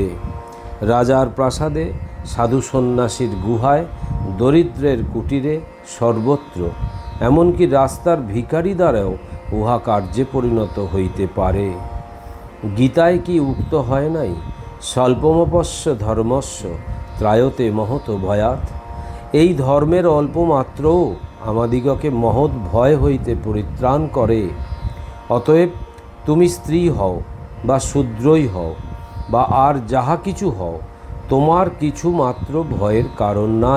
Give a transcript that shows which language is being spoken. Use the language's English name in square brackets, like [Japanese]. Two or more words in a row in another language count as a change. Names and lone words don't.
[Bangla] রাজার প্রাসাদে, সাধু সন্ন্যাসীর গুহায়, দরিদ্রের কুটিরে, সর্বত্র, এমনকি রাস্তার ভিখারি দ্বারাও উহা কার্যে পরিণত হইতে পারে। গীতায় কি উক্ত হয় নাই, [Sanskrit] স্বল্পমপস্য ধর্মস্য ত্রায়তে মহত ভয়াৎ? [Bangla] এই ধর্মের অল্পমাত্রও আমাদিগকে মহৎ ভয় হইতে পরিত্রাণ করে। অতএব তুমি স্ত্রী হও বা শূদ্রই হও বা আর যাহা কিছু হও, তোমার কিছু মাত্র ভয়ের কারণ নাই।